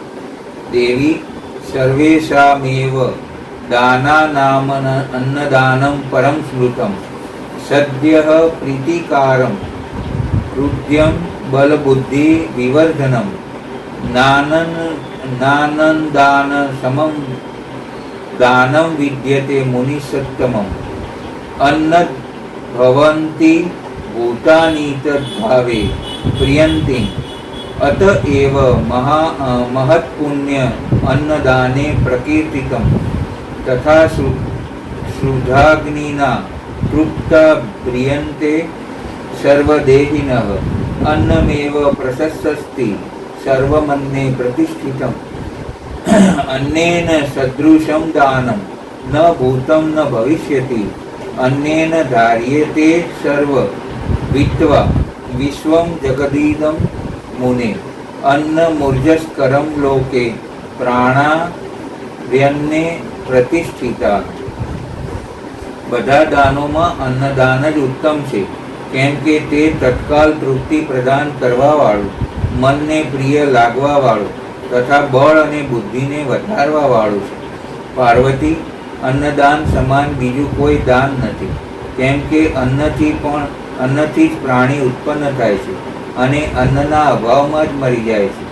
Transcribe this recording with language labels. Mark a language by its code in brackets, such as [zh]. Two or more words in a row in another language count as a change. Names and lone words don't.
[sa] દેવી, સર્વેષામેવ દાનાનામ અન્નદાનમ પરમ સ્મૃતમ સદ્યઃ પ્રીતિકારમ કૃત્યમ બલબુદ્ધિ વિવર્ધનમ નાનંદાન સમમ દાનમ વિદ્યતે મુનિસત્તમમ અન્નદ ભવંતિ ભૂતાની તદ્ભાવે પ્રિયંતિ अतएव महत्पुण्य अन्नदाने प्रकीर्तितं तथा श्रुधाग्निना तृप्ता ब्रियन्ते सर्वदेहिनः अन्नमेव प्रशस्ति सर्वमन्ये प्रतिष्ठितम् अन्नेन सदृशं दानं न भूतं न भविष्यति अन्नेन धार्यते सर्व वित्वा विश्वं जगदीदं मुने अन्नमूर्जस्करं लोके प्राणार्यन्ने प्रतिष्ठिता। [gu] બધા દાનોમાં અન્નદાન જ ઉત્તમ છે, કેમ કે તે તત્કાલ તૃપ્તિ પ્રદાન કરવાવાળું, મનને પ્રિય લાગવાવાળું તથા બળ અને બુદ્ધિને વધારવાવાળું છે. પાર્વતી, અન્નદાન સમાન બીજું કોઈ દાન નથી, કેમ કે અન્નથી જ પ્રાણી ઉત્પન્ન થાય છે અને અન્નના અભાવમાં જ મરી જાય છે.